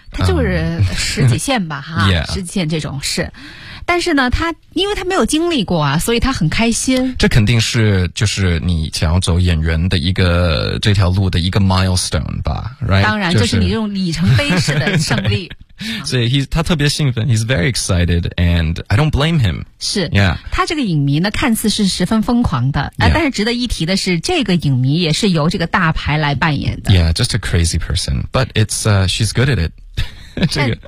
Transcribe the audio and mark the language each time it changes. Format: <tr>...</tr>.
<zh>他就是十几线吧，哈，十几线这种事。但是呢他因为他没有经历过啊，所以他很开心。这肯定是就是你想要走演员的一个这条路的一个 milestone 吧，</zh> <en>right？</en> <zh>当然就是你这种里程碑式的胜利。所以他特别兴奋，</zh> <en>he's very excited and I don't blame him.</en> <zh>是、 yeah. 他这个影迷呢看似是十分疯狂的、 yeah. 但是值得一提的是这个影迷也是由这个大牌来扮演的。</zh> <en>Yeah, just a crazy person, but it's, she's good at it.</en>